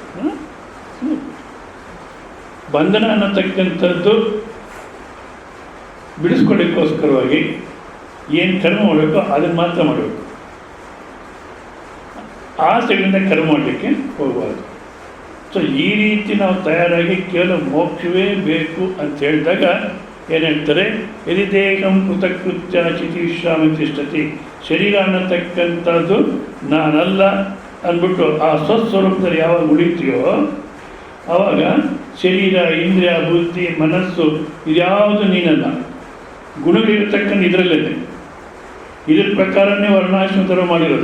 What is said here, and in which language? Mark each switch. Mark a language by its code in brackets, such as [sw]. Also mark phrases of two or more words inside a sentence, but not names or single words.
[kn] ಬಂಧನ ಅನ್ನತಕ್ಕಂಥದ್ದು ಬಿಡಿಸ್ಕೊಳ್ಳಿಕ್ಕೋಸ್ಕರವಾಗಿ ಏನು ಕರ್ಮ ಮಾಡಬೇಕು ಅದನ್ನು ಮಾತ್ರ ಮಾಡಬೇಕು. ಆಸೆಗಳಿಂದ ಕರ್ಮ ಮಾಡಲಿಕ್ಕೆ ಹೋಗಬಾರ್ದು. ಸೊ ಈ ರೀತಿ ನಾವು ತಯಾರಾಗಿ ಕೇವಲ ಮೋಕ್ಷವೇ ಬೇಕು ಅಂತ ಹೇಳಿದಾಗ ಏನು ಹೇಳ್ತಾರೆ, [sa] ಯದಿ ದೇಹಂ ಕೃತಕೃತ್ಯ ಚಿತಿಶ್ರಾಮ ತಿಷ್ಠತಿ. [kn] ಶರೀರ ಅನ್ನತಕ್ಕಂಥದ್ದು ನಾನಲ್ಲ ಅಂದ್ಬಿಟ್ಟು ಆ ಸ್ವಸ್ವರೂಪದಲ್ಲಿ ಯಾವಾಗ ಉಳಿತೀಯೋ ಆವಾಗ ಶರೀರ, ಇಂದ್ರಿಯ, ಬುದ್ಧಿ, ಮನಸ್ಸು ಇದ್ಯಾವುದು ನೀನಲ್ಲ. ಗುಣಗಳಿರ್ತಕ್ಕಂಥ ಇದರಲ್ಲೇ, ಇದ್ರ ಪ್ರಕಾರನೇ ವರ್ಣಾಶ್ರಮದವರು ಮಾಡಿರೋದು.